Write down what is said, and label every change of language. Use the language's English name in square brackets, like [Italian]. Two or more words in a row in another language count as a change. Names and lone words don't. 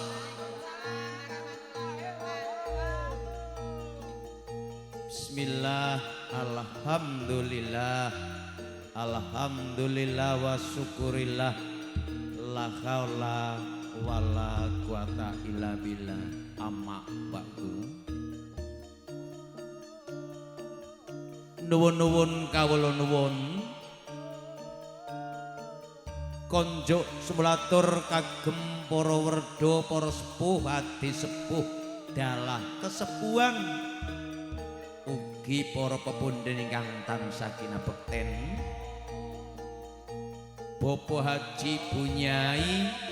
[Arabic] بسم الله، الحمد لله، الحمد لله والشكر لله، لا حول ولا قوة إلا بالله، أما بعد. [Javanese] Nuwun-nuwun kawula nuwun konjuk semulatur kagem para werda, para sepuh, adi sepuh dalah kesepuhan ugi para pepundhen ingkang tansah kinabekten, Bapak Haji Bunyai,